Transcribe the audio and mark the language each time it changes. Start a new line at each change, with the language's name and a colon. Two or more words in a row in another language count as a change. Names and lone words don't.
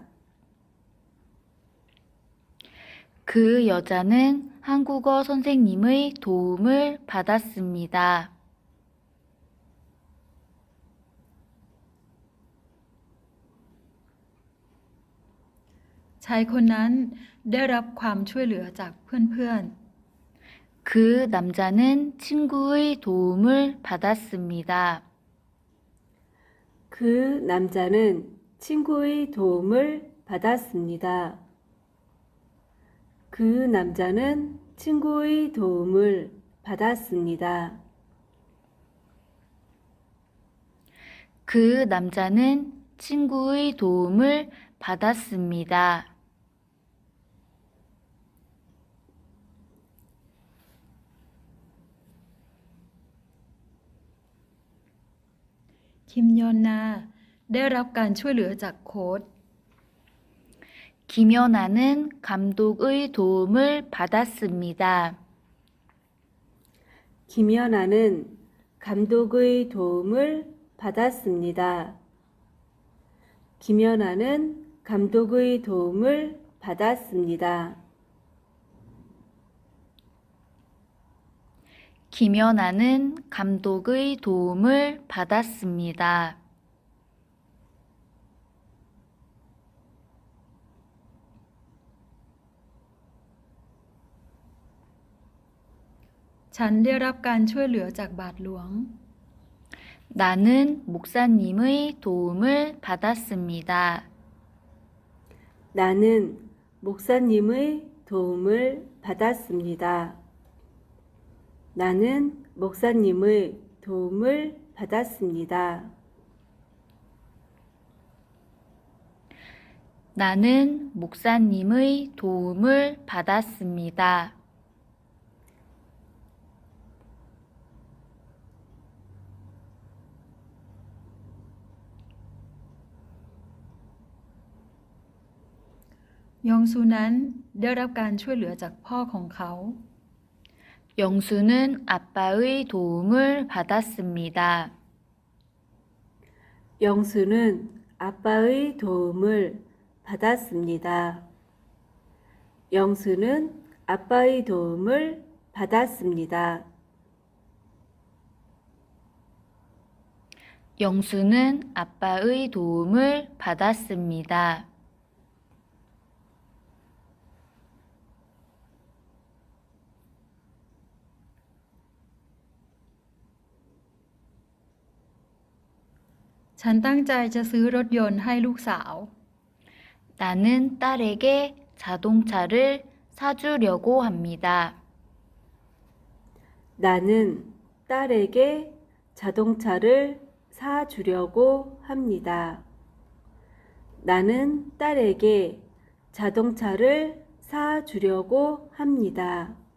Korean: 그 여자는 한국어 선생님의 도움을 받았습니다.
Thai: ชายคนนั้นได้รับความช่วยเหลือจากเพื่อน
Korean: 그 남자는 친구의 도움을 받았습니다. 그 남자는 친구의 도움을 받았습니다. 그 남자는 친구의 도움을 받았습니다. 그 남자는 친구의 도움을 받았습니다.
Thai: ๆคิมยอนนาได้รับการช่วยเหลือจากโค้ช
Korean: 김연아는 감독의 도움을 받았습니다. 김연아는 감독의 도움을 받았습니다. 김연아는 감독의 도움을 받았습니다. 김연아는 감독의 도움을 받았습니다.
Thai: ฉันได้รับการช่วยเหลือจากบาทหลวง
Korean: 나는 목사님의 도움을 받았습니다. 나는 목사님의 도움을 받았습니다. 나는 목사님의 도움을 받았습니다. 나는 목사님의 도움을 받았습니다.
Thai: 영수는 ได้รับการช่วยเหลือจากพ่อของเขา
Korean: 영수는 아빠의 도움을 받았습니다. 영수는 아빠의 도움을 받았습니다. 영수는 아빠의 도움을 받았습니다. 영수는 아빠의 도움을 받았습니다.
Thai: ฉันตั้งใจจะซื้อรถยนต์ให้ลูกสาว
Korean: 나는 딸에게 자동차를 사주려고 합니다. 나는 딸에게 자동차를 사주려고 합니다. 나는 딸에게 자동차를 사주려고 합니다.